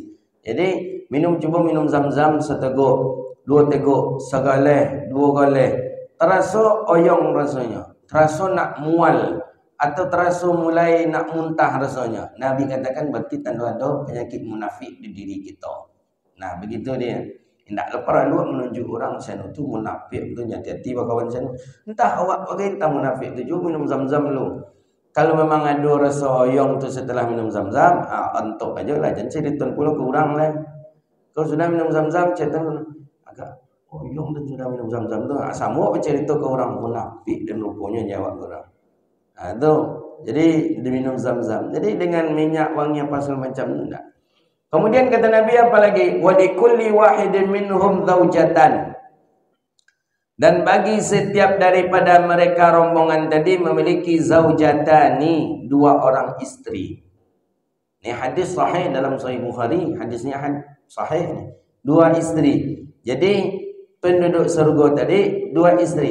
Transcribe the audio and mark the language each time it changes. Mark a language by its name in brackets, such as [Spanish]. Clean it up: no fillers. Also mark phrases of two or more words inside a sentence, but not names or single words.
[Indonesian] Jadi cuba minum Zam-Zam seteguk, 2 teguk, segaleh, 2 galeh, terasa oyong rasanya, terasa nak mual atau terasa mulai nak muntah rasanya. Nabi katakan berarti tanda ada penyakit munafik di diri kita. Nah begitu dia. Tidak perlu menunjuk orang sana tu munafik tu, hati-hati kawan sana. Entah awak pakai entah munafik tu juga minum Zam-Zam dulu. Kalau memang ada rasa oyong tu setelah minum Zam-Zam, antuk aja lah, jangan cerita pula ke orang lah. Kalau sudah minum Zam-Zam, cerita agak oyong dan sudah minum Zam-Zam tu, sama apa cerita ke orang munafik dan rupanya jawab orang. Tu, jadi diminum Zam-Zam. Jadi dengan minyak wangi apa segala macam enggak. Kemudian kata Nabi apa lagi? [Arabic] ولكل واحد منهم زوجتان. [Indonesian] Dan bagi setiap daripada mereka rombongan tadi memiliki zaujatani, 2 orang istri. Ini hadis sahih dalam Sahih Bukhari, hadisnya sahih. 2 istri. Jadi penduduk surga tadi 2 istri.